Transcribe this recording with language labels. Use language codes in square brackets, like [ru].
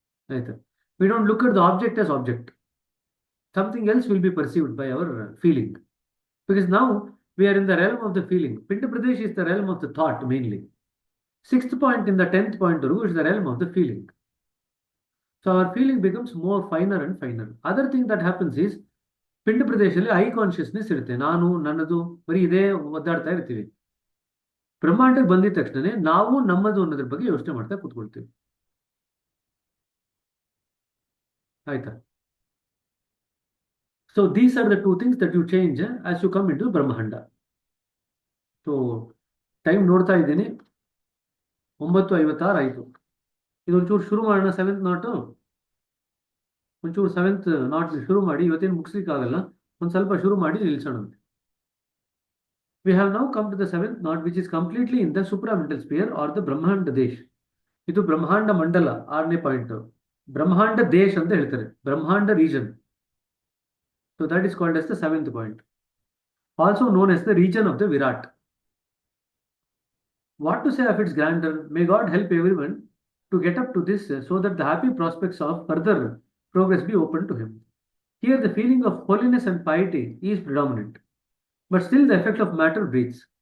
[en] Right? We don't look at the object as object. Something else will be perceived by our feeling, because now we are in the realm of the feeling. Pinda Pradesh is the realm of the thought mainly. Sixth point in the 10th point is the realm of the feeling. So our feeling becomes more finer and finer. Other thing that happens is [kn] ಪಿಂಡ ಪ್ರದೇಶದಲ್ಲಿ I consciousness ಇರುತ್ತೆ. ನಾನು ನನ್ನದು ಬರೀ ಇದೇ ಒದ್ದಾಡ್ತಾ ಇರ್ತೀವಿ. ಬ್ರಹ್ಮಾಂಡಕ್ಕೆ ಬಂದಿದ ತಕ್ಷಣ ನಾವು ನಮ್ಮದು ಅನ್ನೋದ್ರ ಬಗ್ಗೆ ಯೋಚನೆ ಮಾಡ್ತಾ ಕೂತ್ಕೊಳ್ತೀವಿ. ಆಯ್ತಾ? [en] So these are the two things that you change as you come into Brahmanda. [kn] ಸೊ ಟೈಮ್ ನೋಡ್ತಾ ಇದ್ದೀನಿ, 9:56 ಆಯಿತು. ಇದೊಂಚೂರು ಶುರು ಮಾಡೋಣ. ಸೆವೆಂತ್ ನಾಟು ಒಂಚೂರು ಸೆವೆಂತ್ ನಾಟ್ ಶುರು ಮಾಡಿ, ಇವತ್ತೇನು ಮುಗಿಸ್ಲಿಕ್ಕಾಗಲ್ಲ, ಒಂದು ಸ್ವಲ್ಪ ಶುರು ಮಾಡಿ ನಿಲ್ಸೋಣ. [en] We have now come to the seventh knot which is completely in the supramental sphere or the Brahmanda Desh. [kn] ಇದು ಬ್ರಹ್ಮಾಂಡ ಮಂಡಲ, 6ನೇ ಪಾಯಿಂಟ್. ಬ್ರಹ್ಮಾಂಡ ದೇಶ್ ಅಂತ ಹೇಳ್ತಾರೆ, ಬ್ರಹ್ಮಾಂಡ region. [en] So that is called as the 7th point, also known as the region of the Virat. What to say of its grandeur? May God help everyone to get up to this so that the happy prospects of further progress be open to him. Here the feeling of holiness and piety is predominant, but still the effect of matter breathes.